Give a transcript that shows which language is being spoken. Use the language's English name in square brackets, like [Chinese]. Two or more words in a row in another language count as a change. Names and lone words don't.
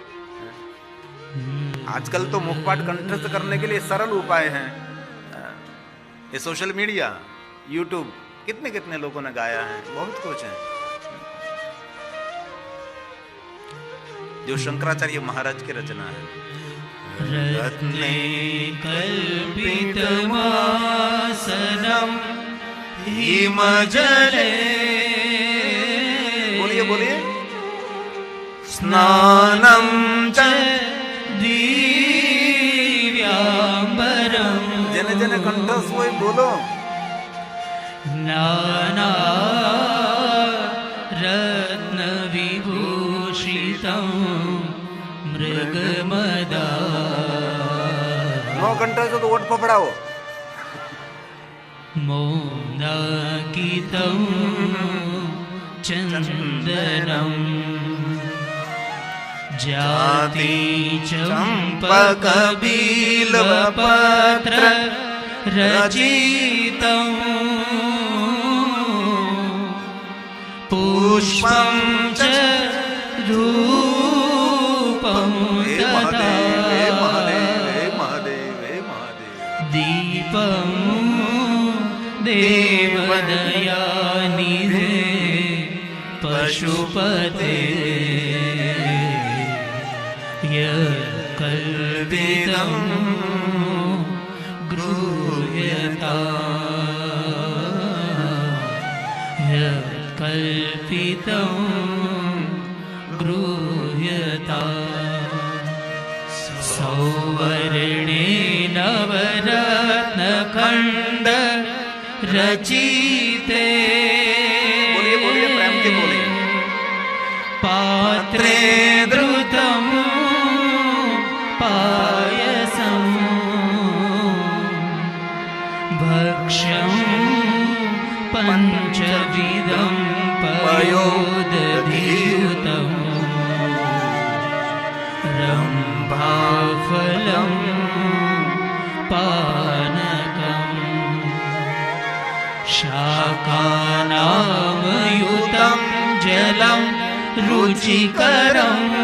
[Hindi] आजकल तो मुखपाठ कंठस्थ करने के लिए सरल उपाय हैं। ये सोशल मीडिया, यूट्यूब कितने कितने लोगों ने गाया है, बहुत कुछ है जो शंकराचार्य महाराज की रचना है। [Sanskrit] रत्ने कल्पितमासनं हिमजले, [Hindi] बोलिए बोलिए, [Sanskrit] स्नानं च दिव्याम्बरं, [Gujarati] જેને જેને કંઠસ્થ હોય બોલો, [Sanskrit] नाना रत्नविभूषितं मृगमदा, [Gujarati] નો કંઠસ્થ તો ઓટ પપડાવો, [Sanskrit] मोदाकितं चन्दनं, जाति चम्पकबिल्वपत्र रचितं, पुष्पं च धूपं હે तथा [Gujarati] મહાદેવ, હે મહાદેવ, હે મહાદેવ, હે મહાદેવ, [Sanskrit] दीपं देवदयानिधे पशुपते, यत्कल्पितं गृह्यता, यत्कल्पितं गृह्यता, सौवर्णे नवरत्नखण्ड रचिते, [Gujarati] બોલીએ બોલીએ, પ્રેમથી બોલીએ, [Sanskrit] पात्रे द्रुतं पायसं, भक्ष्यं पञ्चविधं पयोदधियुतं, रम्भाफलं पानकं, शाकानामयुतं जलं रुचिकरं,